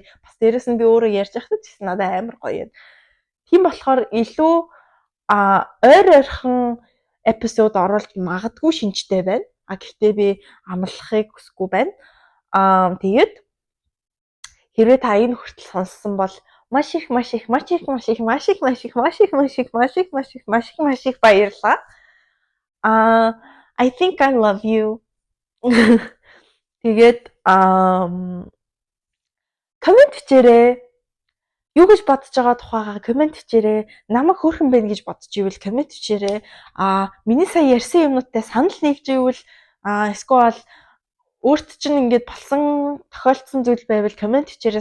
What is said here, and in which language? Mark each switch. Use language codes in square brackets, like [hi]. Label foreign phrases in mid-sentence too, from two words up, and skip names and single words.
[mn] Бас дээрэс нь би өөрөө ярьж байхад ч гэсэн надад амар гоё юм. Тийм болохоор илүү ойр ойрхон эпизод оруулж магадгүй шинжтэй байна. Гэхдээ би амлахыг хүсэхгүй байна. Тэгээд хэрвээ та энэ хүртэл сонссон бол маш их баярлалаа. [en] I think I love you. [mn] Тэгээд комент бичээрэй. Юу гэж бодож байгаа тухайгаа комент бичээрэй. Намайг хөөрхөн байна гэж бодож ивэл комент бичээрэй. Миний сая ярьсан юмнуудтай санал нийлж ивэл эсвэл өөрт чинь ингээд болсон тохиолдсон зүйл байвал комент бичээрэй.